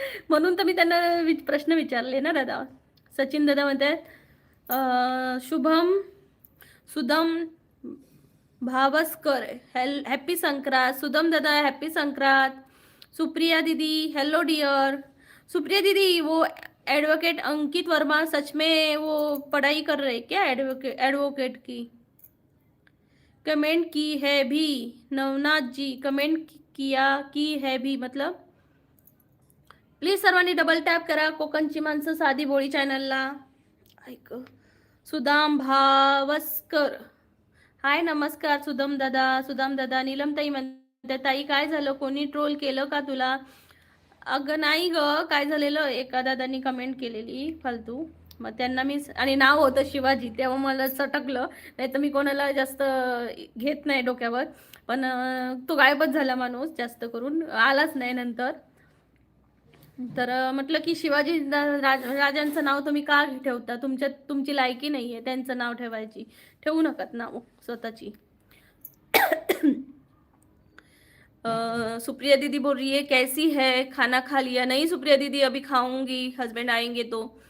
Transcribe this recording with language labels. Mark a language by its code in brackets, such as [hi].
[mr] म्हणून तर मी त्यांना प्रश्न विचारले ना दादा. सचिन दादा म्हणतात शुभम सुदम भावस्कर हॅपी संक्रांत. सुदम दादा हॅपी संक्रांत. [hi] सुप्रिया दीदी हेलो डियर. सुप्रिया दीदी वो एडवोकेट अंकित वर्मा सच में वो पढ़ाई कर रहे क्या एडवोकेट की? कमेंट की है भी. नवनाथ जी कमेंट किया की है भी मतलब [mr] प्लीज सर्वांनी डबल टॅप करा कोकणची माणसं साधी बोळी चॅनलला. ऐक सुदाम भावस्कर हाय नमस्कार सुदाम दादा. नीलमताई म्हणते ताई काय झालं, कोणी ट्रोल केलं का तुला? अगं नाही ग, काय झालेलं एका दादांनी कमेंट केलेली फालतू, मग त्यांना मी आणि नाव होतं शिवाजी, तेव्हा मला सटकलं. नाही तर मी कोणाला जास्त घेत नाही डोक्यावर, पण तो गायबच झाला माणूस, जास्त करून आलाच नाही नंतर. तर म्हटलं की शिवाजी राजांचं नाव तुम्ही का ठेवता? तुमची लायकी नाहीये त्यांचं नाव ठेवायची, ठेवू नकात नाव स्वतःची. [hi] सुप्रिया दीदी बोल रही है कैसी है, खाना खा लिया? नहीं सुप्रिया दीदी अभी खाऊंगी, हस्बैंड आएंगे तो.